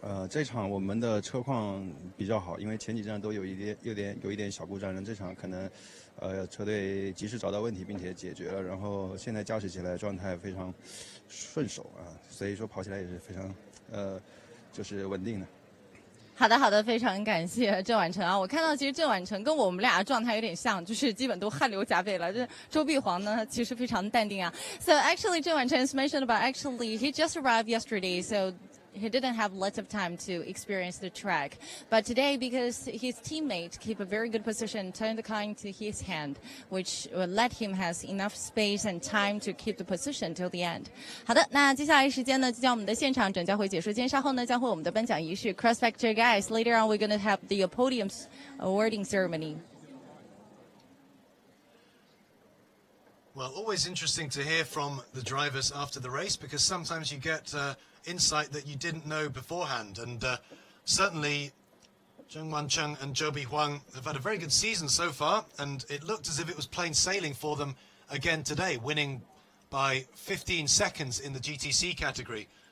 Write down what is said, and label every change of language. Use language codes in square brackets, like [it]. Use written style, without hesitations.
[zh] 这场我们的车况比较好，因为前几站都有一点小故障，这场可能车队及时找到问题并且解决了，然后现在驾驶起来状态非常顺手啊，所以说跑起来也是非常就是稳定的。好的，非常感谢郑婉成啊！我看到其实郑婉成跟我们俩状态有点像，就是基本都汗流浃背了。这周碧煌呢，其实非常淡定啊。 [en] So actually, 郑婉成 is mentioned about actually he just arrived yesterday, so he didn't have lots of time to experience the track. But today, because his teammate keep a very good position, turned the car into his hand, which let him has enough space and time to keep the position till the end. [zh] 好的，那接下来时间呢，就将我们的现场转交回解说间，稍后呢将会我们的颁奖仪式 [en] Cross Factor Guys. Later on, we're going to have the podium awarding ceremony. Well, always interesting to hear from the drivers after the race, because sometimes you get insight that you didn't know beforehand, and certainly Zheng Wancheng and Zhou Bihuang have had a very good season so far, and it looked as if it was plain sailing for them again today, winning by 15 seconds in the GTC category.